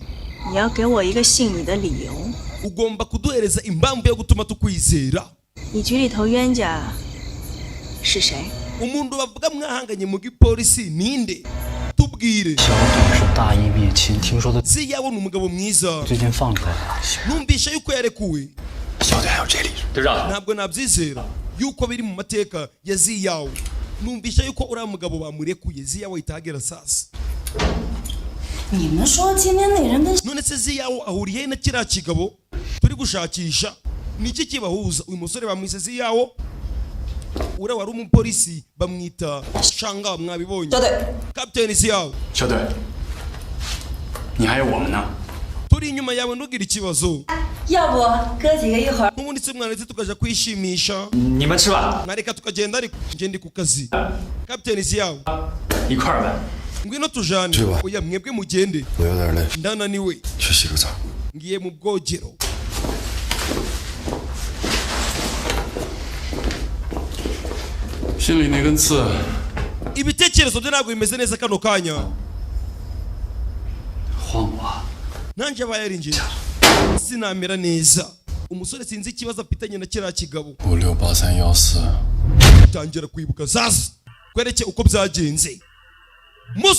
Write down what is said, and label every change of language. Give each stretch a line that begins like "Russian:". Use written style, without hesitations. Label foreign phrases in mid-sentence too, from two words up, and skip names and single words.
Chinese: 你要给我一个信你的理由。
Kinyarwanda: ugomba kuduhereza impamvu yo gutuma tukwizera
Chinese: 你局里头冤家是谁？
Kinyarwanda: umuntu bavuga mwahanganye mu gipolisi ninde tubwire
Chinese: 小董是大义灭亲，听说他
Kinyarwanda: si yabona umugabo mwiza
Chinese: 最近放出来了。
Kinyarwanda: numvisha yuko yarekuwe
Chinese: 小队还有这里，队长，
Kinyarwanda: ntabwo nabyizera yuko biri mu mateka ya ziyawe numvisha yuko uriya mugabo bamurekuye ziyawe itagera sasa
Chinese: 你们说今天那人跟
Kinyarwanda: none se ziyawe ahuriye na kiriya kigabo turi gushakisha niki kibahuza uyu musore bamwise ziyawe uriya wari umupolisi bamwita shanga mwabibonye
Chinese: 小队，
Kinyarwanda: kapiteni ziyawe
Chinese: 小队，你还有我们呢。
Kinyarwanda: turi inyuma yawe ntugire ikibazo
Chinese: 要不哥几个一会儿
Kinyarwanda: n'ubundi se mwana ndetse tukaja kwishimisha
Chinese: 你们吃吧，
Kinyarwanda: nareka tukagenda ariko nje ndi ku kazi kapiteni ziyawe
Chinese: 一块儿呗。
Kinyarwanda: ngwino tujane oya mwebwe mugende ndananiwe ngiye mu bwogero ibitekerezo byo ntabwo bimeze neza kano kanya nanjye aba yarinjiye sinamera neza umusore sinzi ikibazo afitanye na kiriya kigabo tangira kwibuka sasa kwereke uko byagenze umunsi